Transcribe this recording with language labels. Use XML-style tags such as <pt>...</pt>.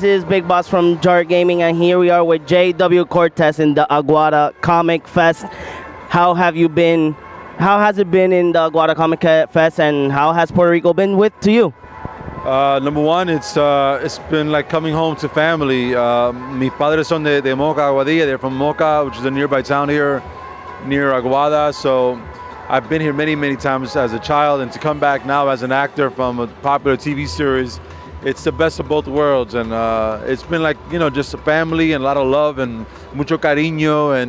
<en>This is Big Boss from Cinch Gaming, and here we are with J.W. Cortes in the Aguada Comic Fest. How have you been? How has it been in the Aguada Comic Fest, and how has Puerto Rico been to you? Number one, it's been like coming home to family.</en> <es>Mis padres son de Moca, Aguadilla.</es> <en>They're from Moca, which is a nearby town here, near Aguada. So I've been here many times as a child, and to come back now as an actor from a popular TV series, it's the best of both worlds. And it's been like, just a family and a lot of love and</en> <es>mucho cariño.</es>